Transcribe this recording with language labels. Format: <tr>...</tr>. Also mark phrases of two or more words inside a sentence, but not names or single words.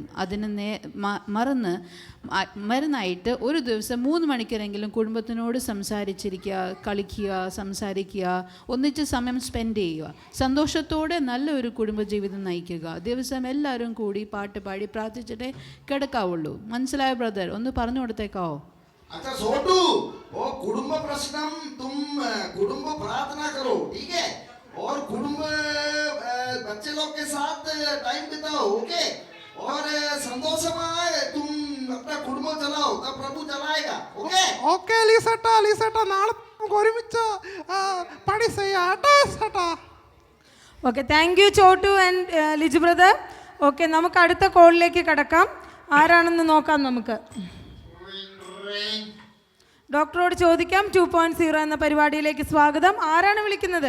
<ml>അതിന് മരുന്നായിട്ട് ഒരു ദിവസം 3 മണിക്കൂറെങ്കിലും കുടുംബത്തിനോട് സംസാരിച്ചിരിക്കുക, കളിക്കുക, സംസാരിക്കുക, ഒന്നിച്ച് സമയം സ്പെൻഡ് ചെയ്യുക, സന്തോഷത്തോടെ നല്ലൊരു കുടുംബജീവിതം നയിക്കുക. ദിവസം എല്ലാവരും കൂടി പാട്ട് പാടി പ്രാർത്ഥിച്ചിട്ടേ കിടക്കാവുള്ളൂ. മനസ്സിലായ ബ്രദർ? ഒന്ന് പറഞ്ഞു കൊടുത്തേക്കാവോ?</ml> <hi>अच्छा छोटू, वो कुटुंब प्रश्नम तुम कुटुंब प्रार्थना करो, ठीक है? और कुटुंब बच्चे लोग के साथ टाइम बिताओ, ओके? और संतोषमय तुम अपना कुटुंब चलाओ, तब प्रभु चलाएगा, ओके? ओके लिसटा</hi> <ml>നാളെ നമുക്ക് ഒരുമിച്ച് പണി ചെയ്യാട്ടോ ചേട്ടാ.</ml> <en>Okay, thank you Chottu and Liju brother.</en> <ml>ഓക്കെ, നമുക്ക് അടുത്ത കോളിലേക്ക് കടക്കാം. ആരാണെന്ന് നോക്കാം നമുക്ക്. ഡോക്ടറോട് ചോദിക്കാം. 2.0 എന്ന പരിപാടിയിലേക്ക് സ്വാഗതം. ആരാണ് വിളിക്കുന്നത്?</ml>